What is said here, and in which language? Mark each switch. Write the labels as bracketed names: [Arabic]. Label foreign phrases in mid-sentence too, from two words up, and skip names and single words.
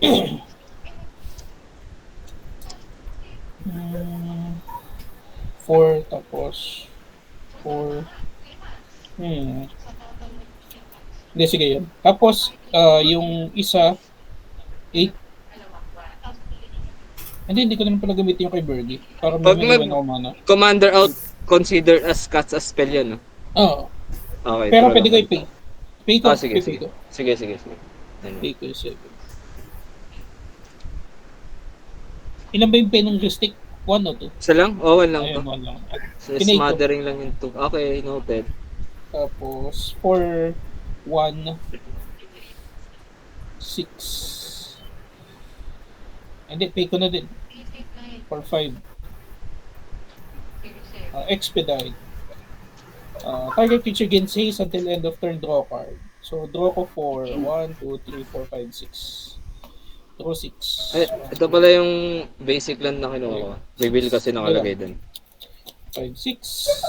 [Filipino] 4, tapos 4. Hindi, sige yun. Tapos, yung isa, 8. Hindi ko naman pala gamitin yung kay Bergie. Para Pag may mag- ako mana. [English] Commander out, consider as cast as spell yan, no? [Filipino] Oo. Okay, Pero draw pwede ko lang. i-pay. Pay ko. Sige, pay sige. ko. Sige, sige, sige. Ano? Pay ko yung 7. Ilan ba yung pay ng Ristic? 1 o 2? Isa lang? Oo, one lang to. Ayun, 1 lang. So, Pinay ko. smothering lang yung 2. [English] Okay, noted. [Filipino] Tapos, 4, 1, 6. Hindi, pay ko na din. [English] For 5. Expedite. Target creature gains haste until end of turn, [Filipino] draw card. So, draw ko 4. 1, 2, 3, 4, 5, 6. Draw 6. Ito pala yung [English] basic land [Filipino] na kinuha ko. Reveal kasi nakalagay dun. 5, 6.